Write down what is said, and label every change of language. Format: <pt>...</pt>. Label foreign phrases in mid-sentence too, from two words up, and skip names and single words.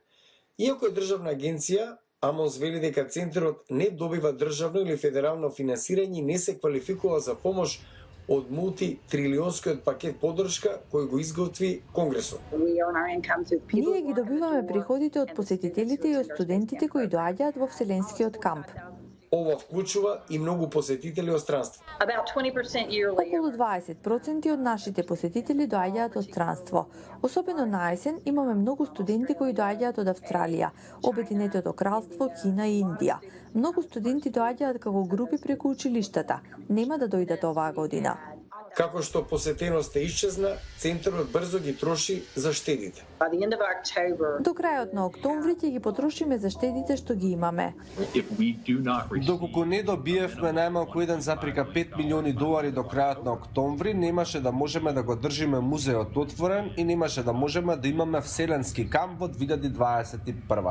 <mk>Иако е државна агенција, Амос вели дека центарот не добива државно или федерално финансирање и не се квалификува за помош од мултитрилионскиот пакет поддршка кој го изготви Конгресот. Ние ги добиваме приходите од посетителите и од студентите кои доаѓаат во Вселенскиот камп. Ова вклучува и многу посетители од странство.</mk> <en>About 20% yearly.</en> <mk>Околу 20% од нашите посетители доаѓаат од странство. Особено на есен имаме многу студенти кои доаѓаат од Австралија, Обединетото кралство, Кина и Индија. Многу студенти доаѓаат како групи преку училиштата. Нема да дојдат оваа година. Како што посетеноста исчезна, центарот брзо ги троши за штедите.</mk> <en>By the end of October,</en> <mk>До крајот на октомври ќе ги потрошиме за штедите што ги имаме. Доколку не добиевме најмалку 1,5 милиони долари до крајот на октомври, немаше да можеме да го држиме музеот отворен и немаше да можеме да имаме вселенски камп во 2021.</mk>